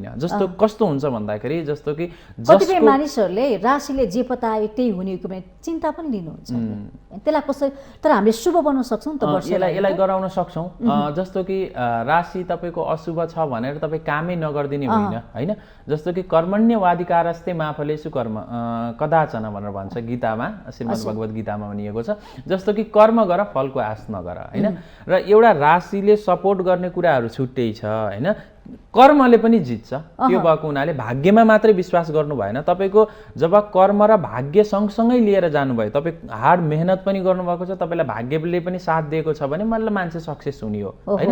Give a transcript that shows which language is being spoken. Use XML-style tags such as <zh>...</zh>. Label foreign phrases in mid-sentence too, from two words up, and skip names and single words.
<ne>जस्तो कस्तो हुन्छ भन्दाखेरि जस्तो कि कतिपय मानिसहरूले राशिले जे बताए त्यही हुने हो भने चिन्ता पनि लिनुहुन्छ। त्यसलाई कसरी तर हामीले शुभ बनाउन सक्छौँ त यसलाई गराउन सक्छौँ। जस्तो कि राशि तपाईँको अशुभ छ भनेर तपाईँ कामै नगर्दिने होइन हैन। जस्तो कि</ne> <sa>कर्मण्यवाधिकारस्ते मा फलेषु कर्म कदाचन</sa> <ne>भनेर भन्छ गीतामा, श्रीमद् भगवत गीतामा भनिएको छ। जस्तो कि कर्म गर फलको आश नगर हैन। र एउटा राशिले सपोर्ट गर्ने कुराहरू छुट्टै छ हैन। कर्मले पनि जित्छ। त्यो भएको हुनाले भाग्यमा मात्रै विश्वास गर्नु भएन। तपाईको जब कर्म र भाग्य सँगसँगै लिएर जानुभयो, तपाईँ हार्ड मेहनत पनि गर्नुभएको छ, तपाईँलाई भाग्यले पनि साथ दिएको छ भने मतलब मान्छे सक्सेस हुने हो हैन।</ne>